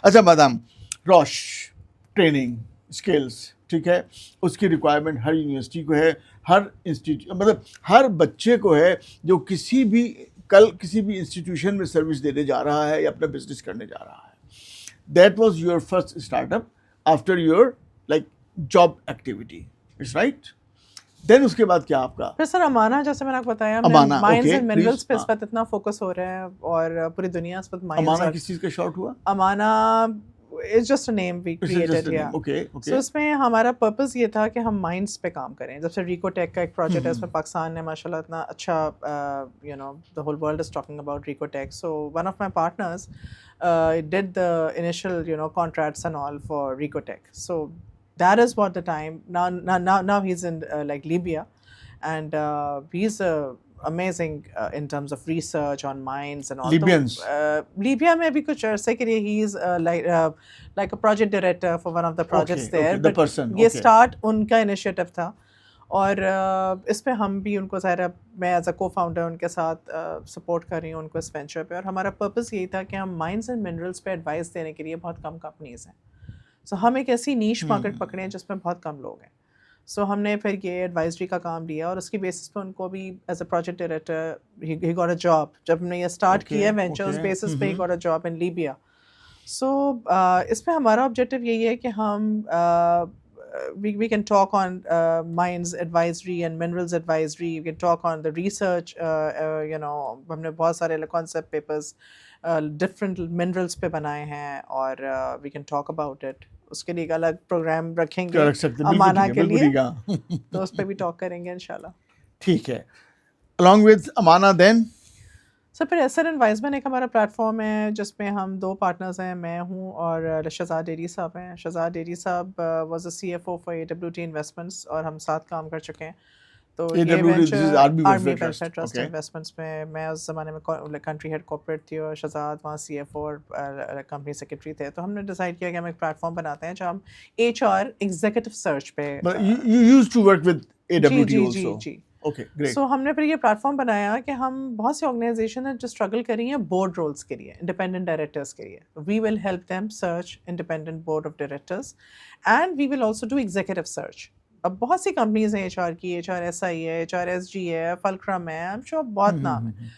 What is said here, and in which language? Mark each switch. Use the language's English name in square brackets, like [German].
[Urdu] اچھا میڈم, روش training skills ٹھیک ہے, اس کی ریکوائرمنٹ ہر یونیورسٹی کو ہے, ہر انسٹیٹیوٹ مطلب ہر بچے کو ہے جو کسی بھی انسٹیٹیوشن میں سروس دینے جا رہا ہے یا اپنا بزنس کرنے جا رہا ہے. [English] That was your first startup after your like job activity, it's right. [Urdu] دین اس کے بعد کیا آپ کا؟ پھر سر امانا, جیسے میں نے آپ کو بتایا, مائنز اینڈ منرلس پہ اس وقت اتنا فوکس ہو رہا ہے, اور پوری دنیا اس وقت مائنز. امانا کس چیز کا شارٹ ہوا؟ [English] Amana it's just a name we created. Yeah. Okay. [Urdu] So اس میں ہمارا پرپز یہ تھا کہ ہم مائنڈس پہ کام کریں. جب سے ریکو ٹیک کا ایک پروجیکٹ ہے, اس میں پاکستان نے ماشاء اللہ اتنا اچھا [English] the whole world is talking about Rico Tech. So one of my partners did the initial contracts and all for Rico Tech. So that is what the time. Now he's in like Libya, and he's amazing in terms of research on mines and all. Libyans. Libya [Urdu] میں بھی کچھ عرصے کے لیے [English] he is like a project director for one of the projects there. The person. [Urdu] یہ start ان کا initiative تھا, اور اس پہ ہم بھی ان کو ظاہر میں [English] as a cofounder [Urdu] ان کے ساتھ سپورٹ کر رہی ہوں ان کو اس وینچر پہ. اور ہمارا پرپز یہی تھا کہ ہم مائنز اینڈ منرلس پہ ایڈوائس دینے کے لیے بہت کم کمپنیز ہیں. سو ہم ایک ایسی نیش مارکیٹ پکڑے ہیں جس میں بہت کم لوگ ہیں. سو ہم نے پھر یہ ایڈوائزری کا کام لیا, اور اس کی بیسس پہ ان کو بھی as a project director [English] He got a job. [Urdu] جب ہم نے یہ اسٹارٹ کیا وینچرز بیسس پہ [English] He got a job in Libya. [Urdu] سو اس پہ ہمارا آبجیکٹیو یہی ہے کہ ہم [English] we can talk on mines advisory and minerals advisory. We can talk on the research. [Urdu] ہم نے بہت سارے [English] concept papers different minerals [Urdu] پہ بنائے ہیں, اور [English] we can talk about it. [Urdu] اس کے لیے ایک الگ پروگرام رکھیں گے امانا کے لیے, تو اس پہ بھی ٹاک کریں گے انشاءاللہ. ٹھیک ہے. [English] along with Amana then [Urdu] سر پھر ایسر ایڈوائزمنٹ ایک ہمارا پلیٹ فارم ہے جس میں ہم 2 پارٹنرز ہیں, میں ہوں اور شہزاد ڈیری صاحب ہیں. شہزاد ڈیری صاحب [English] was a CFO for AWT [Urdu] investments, اور ہم ساتھ کام کر چکے ہیں. تو یہ venture army welfare trust investments میں میں اس زمانے میں کنٹری ہیڈ کارپوریٹ تھی, اور شہزاد وہاں CFO اور کمپنی سیکرٹری تھے. تو ہم نے ڈیسائڈ کیا کہ ہم ایک پلیٹ فارم بناتے ہیں جو ہم HR ایگزیکٹو سرچ پہ. [English] you used to work with AWT also. [Urdu] جی. [English] Okay, great. [Urdu] سو ہم نے پھر یہ پلیٹ فارم بنایا کہ ہم بہت سی آرگنائزیشن ہیں جو اسٹرگل کر رہی ہیں بورڈ رولس کے لیے, انڈیپینڈنٹ ڈائریکٹرس کے لیے. [English] We will help them search independent board of directors, and we will also do executive search. [Urdu] اب بہت سی کمپنیز ہیں HR کی, HRSI ہے, HRSG ہے, فلکرم ہے, [English] I'm sure [Urdu] بہت نام ہے.